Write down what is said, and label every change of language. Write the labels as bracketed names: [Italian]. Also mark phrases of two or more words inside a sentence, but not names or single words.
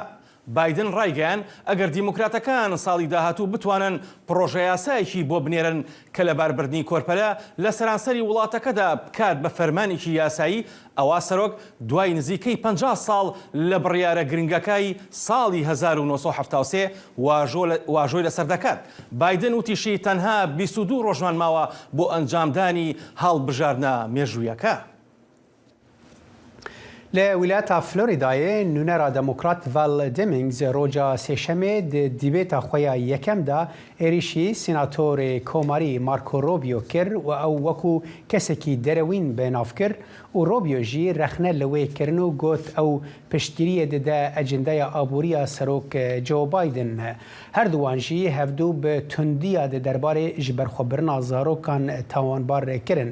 [Central Kurdish] بایدن ڕایگەیان ئەگەر دیموکراتەکان ساڵی داهاتوو بتوانن پرۆژە یاسایەکی بۆ بنێرن کە لەباربردنی کۆرپەلە لە سەرانسەری وڵاتەکەدا بکات بە فەرمانێکی یاسایی ئەوا سەرۆک دوای نزیکەی 50 ساڵ لە بڕیارە گرنگەکەی ساڵی 1970 واژۆی لەسەر دەکات. بایدن وتیشی تەنها 22 ڕۆژمان ماوە بۆ ئەنجامدانی هەڵبژاردنە مێژوویەکە. [Kurdish] لولايات فلوريدا نونرا ديمقراط فال ديمينغز روجا سيشمي ديبيتا خويا يكم دا إريشي سيناتور كوماري ماركو روبيو كر أو وكو كسكي دروين بينافكر وروبيو جي رخنا لوي كرنو قوت أو پشتگیری دا اجندای آبوریا سروک جو بایدن هر دوان جی هفدو به تندیا د دربار جبرخوبرنا زاروکان تاوانبار کرن.